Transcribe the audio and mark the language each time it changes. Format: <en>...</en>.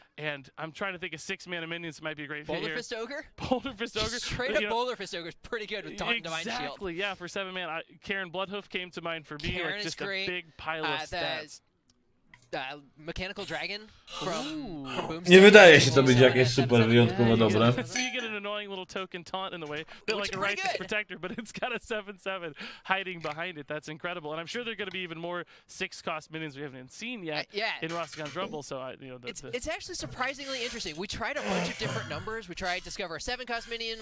<en>And I'm trying to think of 6 mana minions might be a great fit here. Boulder Fist Ogre? Boulder Fist Ogre. Straight up Boulder Fist Ogre is pretty good with taunt and divine shield. Exactly, yeah, for 7 mana. Karen Bloodhoof came to mind for me, Karen like just is great. A big pile of stats. Mechanical Dragon from Boomstick.</en> <pl>Nie wydaje się to być jakieś super wyjątkowo dobre.</pl> <en>So you get an annoying little token taunt in the way, bit like a Righteous Protector, but it's got a 7/7 hiding behind it. That's incredible, and I'm sure there are going to be even more 6-cost minions we haven't even seen yet in Rastakhan's Rumble. So it's actually surprisingly interesting. We tried a bunch of different numbers. We tried Discover a 7-cost minion.</en>